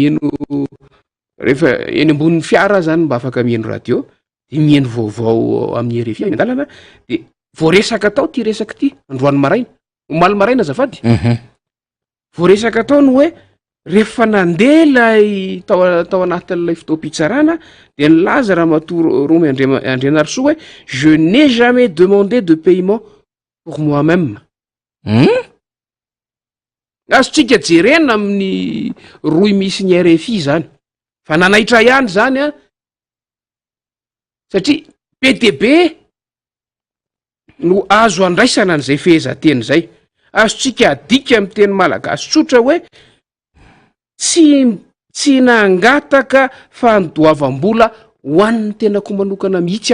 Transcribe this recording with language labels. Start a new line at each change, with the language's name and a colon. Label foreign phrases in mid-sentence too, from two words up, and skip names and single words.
Malagasy: mieno rehefa eny ambonin'ny fiara zany mba afaka mieno radio de mieno vaovao amin'ny RFI eny andalana de voaresaka tao ty resaka ty androany maraina omaly maraina azafady voaresaka tao no hoe rehefa nandeha lay tao anatin'ilay fitoam-pitsarana de nilaza Ramatoa Romy Andrianarisoa hoe
French: je n'ai jamais demandé de paiement pour moi-même
Malagasy: azotsika jerena amin'ny roy misy ny RFI zany fa nanaitra ihany zany satria PTB no azo andraisana an'izay fehezanteny zay azotsika adika amin'ny teny malagasy tsotra hoe tsy nangataka fandoavam-bola ho an'ny tenako manokana mihitsy